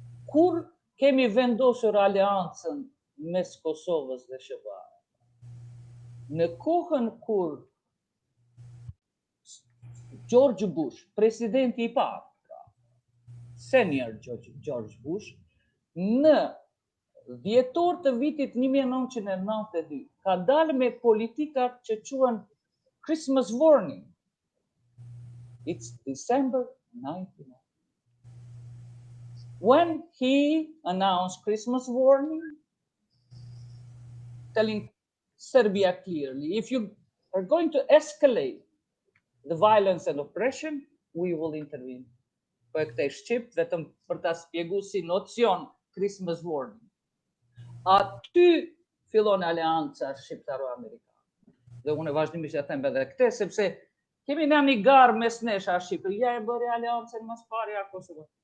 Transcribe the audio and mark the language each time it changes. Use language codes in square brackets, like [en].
[sq] Kur kemi vendosur aleancën mes Kosovës dhe SBA-s, në kohën kur George Bush, presidenti i parë, senior George Bush, në dhjetor të vitit 1992, ka dalë me politikat që quhen Christmas warning. [en] It's December 99. When he announced Christmas warning, telling Serbia clearly, if you are going to escalate the violence and oppression, we will intervene. [sq] Po e këtë shqip, vetëm për ta spjegu si nocion Christmas warning. Aty fillon aleanca shqiptaro-amerikane. Dhe unë vazhdimisht ja them edhe këtë, sepse kemi në një garë mes nesh a Shqipëria e bëri aleancën mas pari a Kosovës.